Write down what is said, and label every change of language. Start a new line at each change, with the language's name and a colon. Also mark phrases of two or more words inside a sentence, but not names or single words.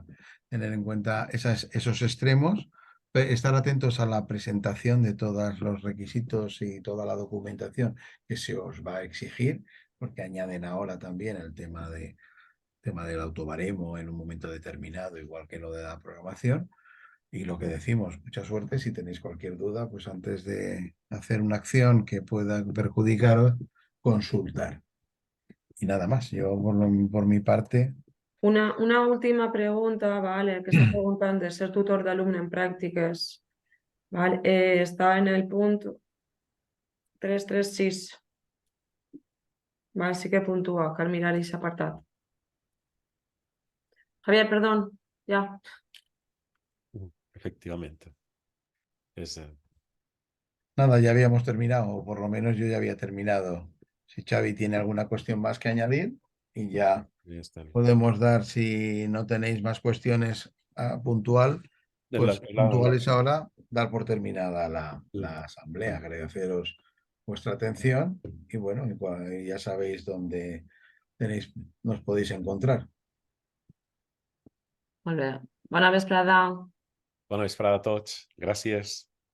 Spanish: Tener en cuenta esos extremos, estar atentos a la presentación de todos los requisitos y toda la documentación que se os va a exigir, porque añaden ahora también el tema del autobaremo en un momento determinado, igual que lo de la programación. Y lo que decimos, mucha suerte. Si tenéis cualquier duda, pues antes de hacer una acción que pueda perjudicaros, consultar. Y nada más, yo por mi parte, Una última pregunta, ¿vale? Que está preguntando de ser tutor
Catalan: d'alumne en pràctiques.
Spanish: ¿Vale? Está en el punto 336. ¿Vale? Sí que puntúa,
Catalan: cal mirar
Spanish: ese apartat. Javier, perdón, ya. Efectivamente. És, nada, ya habíamos terminado, o por lo menos yo ya había terminado. Si Xavi tiene alguna cuestión más que añadir, y ya
Catalan: ja està bé.
Spanish: podemos dar, si no tenéis más cuestiones puntual, pues La- puntuales ahora, dar por terminada la asamblea. Agradeceros vuestra atención y bueno, y ya sabéis dónde nos podéis encontrar.
Catalan: Molt bé. Bona vesprada. Bona vesprada a tots. Gràcies.